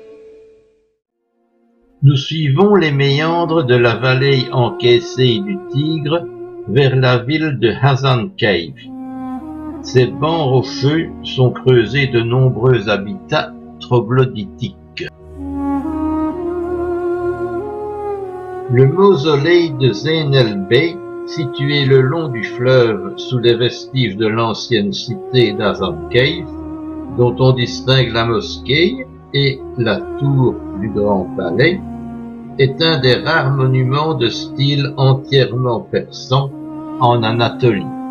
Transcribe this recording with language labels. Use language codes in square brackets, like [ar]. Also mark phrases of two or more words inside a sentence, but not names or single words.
[fr] Nous suivons les méandres de la vallée encaissée du Tigre vers la ville de Hasan Cave. Ces bancs rocheux sont creusés de nombreux habitats troglodytiques. Le mausolée de Zeyn el-Bey, situé le long du fleuve sous les vestiges de l'ancienne cité d'Hasan Cave, dont on distingue la mosquée et la tour du Grand Palais, est un des rares monuments de style entièrement persan en Anatolie.